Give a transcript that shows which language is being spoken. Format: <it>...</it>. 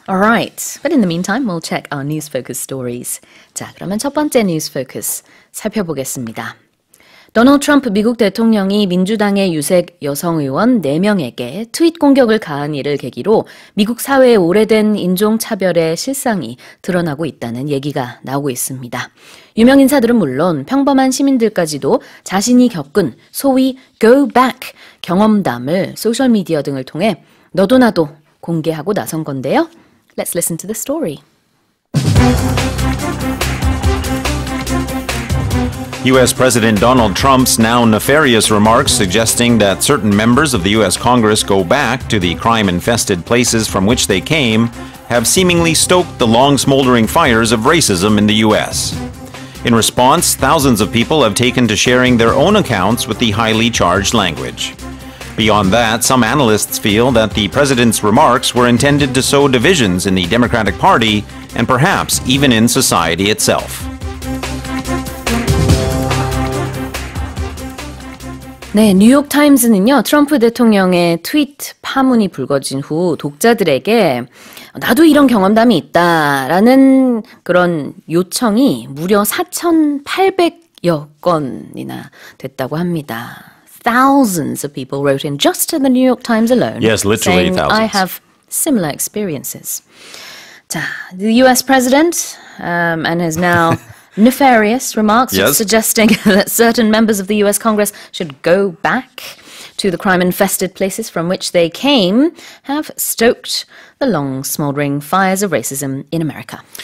<en>Alright, but in the meantime, we'll check our news focus stories.</en> <ko>자, 그러면 첫 번째 news focus 살펴보겠습니다. 도널드 트럼프 미국 대통령이 민주당의 유색 여성 의원 4명에게 트윗 공격을 가한 일을 계기로 미국 사회의 오래된 인종차별의 실상이 드러나고 있다는 얘기가 나오고 있습니다. 유명 인사들은 물론 평범한 시민들까지도 자신이 겪은 소위 go back 경험담을 소셜미디어 등을 통해 너도 나도 공개하고 나선 건데요.</ko> <en>Let's listen to the story. U.S. President Donald Trump's now nefarious remarks suggesting that certain members of the U.S. Congress go back to the crime-infested places from which they came have seemingly stoked the long smoldering fires of racism in the U.S. In response, thousands of people have taken to sharing their own accounts with the highly charged language. Beyond that, some analysts feel that the president's remarks were intended to sow divisions in the Democratic Party and perhaps even in society itself.</en> <ko>네, 뉴욕타임즈는요, 트럼프 대통령의 트윗 파문이 불거진 후 독자들에게 나도 이런 경험담이 있다라는 그런 요청이 무려 4,800여 건이나 됐다고 합니다.</ko> <en>Thousands of people wrote in just to the New York Times alone. Yes, literally saying, thousands. I have similar experiences. 자, the US president and his now nefarious remarks suggesting that certain members of the US Congress should go back to the crime-infested places from which they came have stoked the long smoldering fires of racism in America.</en>